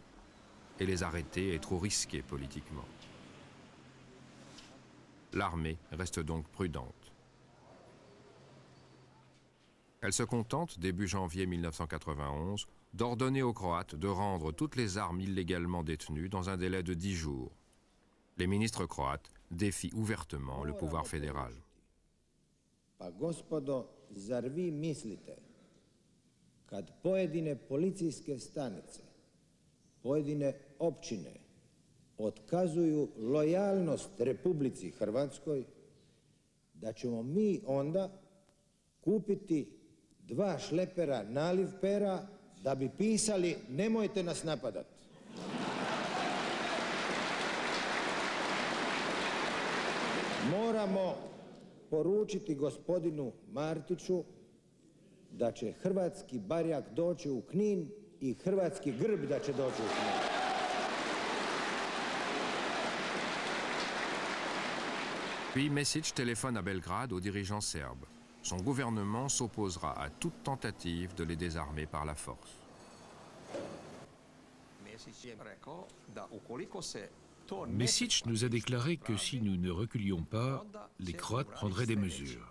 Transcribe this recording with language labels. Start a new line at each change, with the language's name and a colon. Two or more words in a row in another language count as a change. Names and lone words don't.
French: Et les arrêter est trop risqué politiquement. L'armée reste donc prudente. Elle se contente, début janvier 1991, d'ordonner aux Croates de rendre toutes les armes illégalement détenues dans un délai de 10 jours. Les ministres croates défient ouvertement le pouvoir fédéral.
Croatian: Pa gospodo, zar vi mislite, kad pojedine policijske stanice, pojedine općine otkazuju lojalnost Republici Hrvatskoj, da ćemo mi onda kupiti 2 šlepera naliv pera da bi pisali nemojte nas napadati. Moramo poručiti gospodinu Martiću da će hrvatski barjak doći u Knin i hrvatski grb da će doći u Knin.
French: Puis Mesić téléphone à Belgrade aux dirigeants serbes. son gouvernement s'opposera à toute tentative de les désarmer par la force. Mesić nous a déclaré que si nous ne reculions pas, les Croates prendraient des mesures.